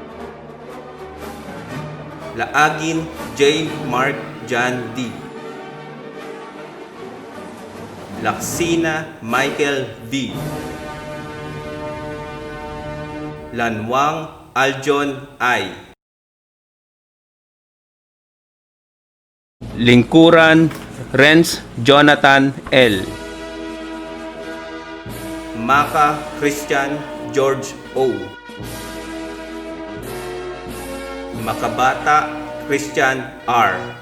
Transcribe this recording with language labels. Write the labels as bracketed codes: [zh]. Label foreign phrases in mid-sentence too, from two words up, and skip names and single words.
[tl] Laagin J. Mark John D. Laksina Michael V. Lanwang Aljon I. Lingkuran Renz Jonathan L. Maka Christian George O. Makabata Christian R.